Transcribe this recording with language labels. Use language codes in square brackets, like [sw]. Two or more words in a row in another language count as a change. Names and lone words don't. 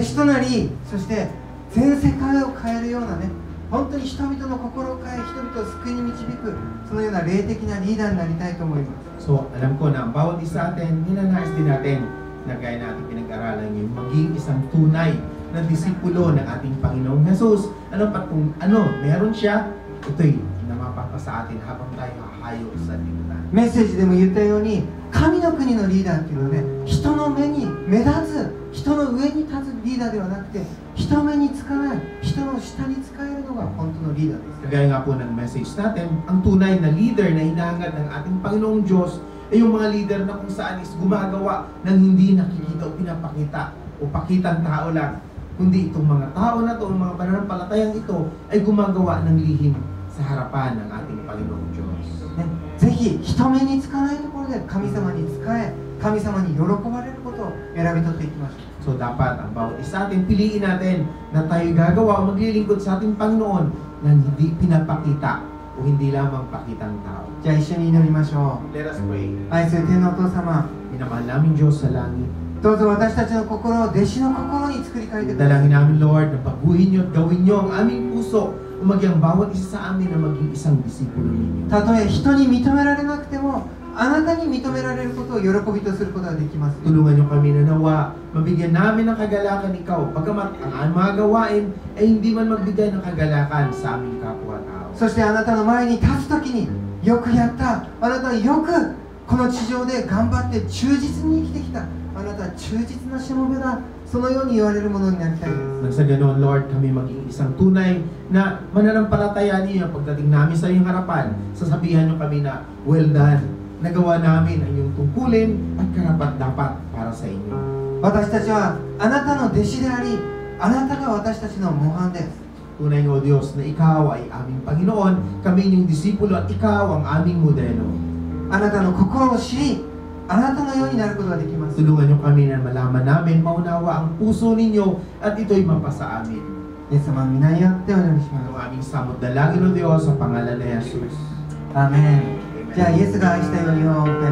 [ja] 子となり、そして全世界を変えるようなね、本当に人々の心を変え、人々を救いに導く、そのような霊的なリーダーになりたいと思います。 [tl] So, alam ko na ang bawat isa atin, ninanais din natin na gaya natin pinag-aralan yung maging isang tunay na disipulo ng ating Panginoong Jesus. Ano pa kung meron siya, ito'y namapapa sa atin habang tayo hahayo sa lipunan. [ja] メッセージでも言ったように、神の国のリーダーっていうのはね、人の目に目立つ、人の上に立つリーダーではなくて、人目につかない、人の下に使えるのが本当のリーダーです。 [tl] Kagaya nga po ng message natin, ang tunay na leader na hinahangad ng ating Panginoong Diyos ay yung mga leader na kung saan is gumagawa ng hindi nakikita o pinapakita o pakitang tao lang, kundi itong mga tao na ito, ang mga pananampalatayang ito ay gumagawa ng lihim sa harapan ng ating Panginoong Diyos. [ja] ね、ぜひ人目につかないところで神様に仕え、神様に喜ばれることを選び取っていきましょう。 [tl] So dapat ang bawat isa atin, piliin natin na tayo gagawa o maglilingkod sa ating Panginoon na hindi pinapakita o hindi lamang pakitang tao. [ja] じゃあ一緒に祈りましょ [en] Let us pray. [ja] う。愛する天のお父様、 [tl] Minamahal namin Diyos sa langit. [ja] どうぞ私たちの心を弟子の心に作り変えてください。 [tl] Dalangin namin Lord na baguhin niyo at gawin niyo ang aming puso o maging ang bawat isa sa amin na maging isang disipulo ninyo. [ja] たとえ人に認められなくても、あなたに認められることを喜びとすることができます。 [tl] Tulungan niyo kami na nawa, mabigyan namin ng kagalakan ikaw, bagamat ang mga gawain ay hindi man magbigay ng kagalakan sa aming kapwa-tao. [ja] そしてあなたの前に立つときに、よくやった、あなたはよくこの地上で頑張って忠実に生きてきた、あなたは忠実なしもべだ、そのように言われるものになりたいです。 [tl] Nang sa ganoon, Lord, kami maging isang tunay na mananampalataya niyo pagdating namin sa iyong harapan. Sasabihan niyo kami na, [en] well done, [tl] nagawa namin ang iyong tungkulin at karapat-dapat para sa inyo. [ja] 私たちはあなたの弟子であり、あなたが私たちの模範です。 [tl] Tunay nga, O Diyos, na ikaw ay aming Panginoon, kami inyong disipulo at ikaw ang aming modelo. [ja] あなたの心を知り、あなたのようになることができます。 [tl] Tulungan niyo kami na malaman namin, maunawa ang puso ninyo at ito'y mapasa amin. [ja] イエス様の皆によってお祈りしま [tl] Ang [ja] す。 [tl] aming samot dalangin, O Diyos, sa pangalan ni Jesus. [ja] アーメン。じゃあイエスが愛したようにを